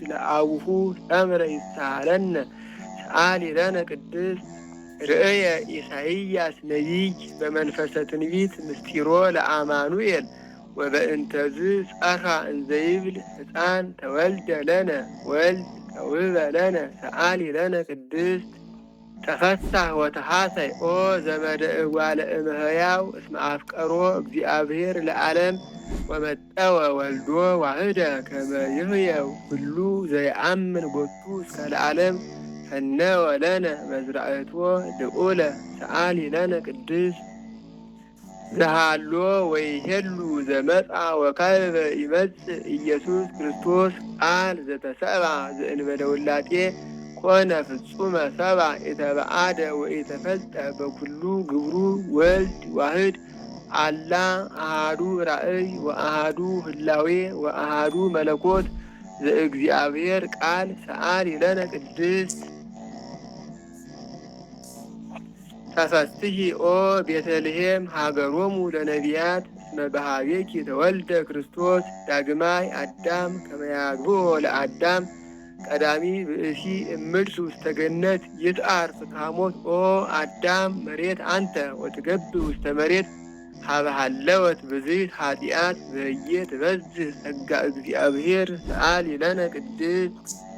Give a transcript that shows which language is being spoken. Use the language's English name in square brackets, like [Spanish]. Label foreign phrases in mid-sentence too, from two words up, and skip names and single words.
[Geez] ለአቡሁ ሰምረ ይሳሃለነ ሰአሊ ለነ ቅድስት ርእየ ኢሳይያስ ነቢይ በመንፈሰ ትንቢት ምስጢሮ ለአማኑኤል ወበእንተዝ ጸርሐ እንዘይብል ሕፃን ተወልደ ለነ ወልድ ተውህበ ለነ ሰአሊ ለነ ቅድስት ተፈሳህ ወተሐሰይ ኦ ዘመደ እጓለ እመሕያው እስመ አፍቀሮ እግዚአብሔር ለዓለም ወመጠወ ወልዶ ዋህደ ከመ ይህየው ሁሉ ዘይአምን ቦቱ እስከ ለዓለም ፈነወ ለነ መዝራእቶ ልዑለ ሰአሊ ለነ ቅድስት ዘሃሎ ወይሄሉ ዘመጽአ ወካዕበ ይመጽእ ኢየሱስ ክርስቶስ ቃል ዘተሰብአ ዘእንበለ ውላጤ ኮነ ፍጹመ ሰብአ ኢተበአደ ወኢተፈልጠ በኩሉ ግብሩ ወልድ ዋሕድ አላ አሐዱ ራእይ ወአሐዱ ህላዌ ወአሐዱ መለኮት ዘእግዚአብሔር ቃል ሰአሊ ለነ ቅድስት ተፈስሒ ኦ ቤተልሔም ሀገሮሙ ለነቢያት እስመ በኀቤኪ ተወልደ ክርስቶስ ዳግማይ አዳም ከመ ያግብኦ ለአዳም ቀዳሚ ብእሲ እምድር ውስተ ገነት ይትአር ፍትሐ ሞት ኦ አዳም መሬት አንተ ወትገብር ውስተ መሬት ሀበ ሀለወት ብዝሂት ኃጢአት በህዬ ትበዝህ ጸጋ እግዚአብሔር ሰአሊ ለነ ቅድስት